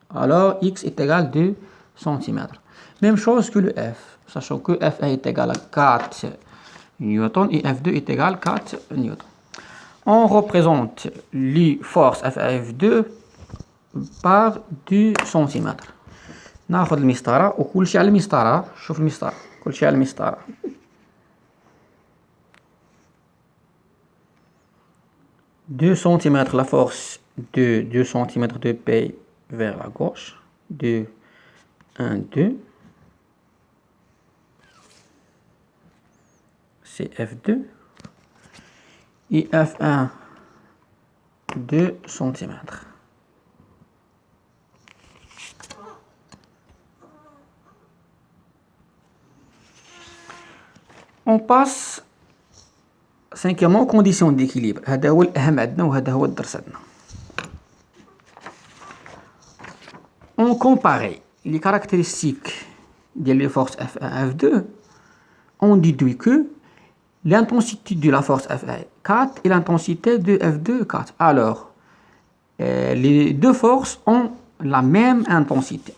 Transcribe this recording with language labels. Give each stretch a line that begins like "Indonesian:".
French: Alors, x est égal à 2 cm. Même chose que le F, sachant que F1 est égal à 4 newtons et F2 est égal à 4 newtons. On représente les forces F1 F2 par 2 cm.
Arabic: ناخذ المسطرة وكل شيء على المسطرة. شوف المسطرة كل شيء على المسطرة.
French: 2 cm la force de 2 cm de P vers la gauche. 2, 1, 2. C'est F2. Et F1, 2 cm. On passe cinquièmement aux conditions d'équilibre.
Arabic: هذا هو الأهم عندنا وهذا هو الدرس عندنا.
French: On compare les caractéristiques des forces F1 F2. On déduit que l'intensité de la force F1 4 et l'intensité de F2 4. Alors, les deux forces ont la même intensité.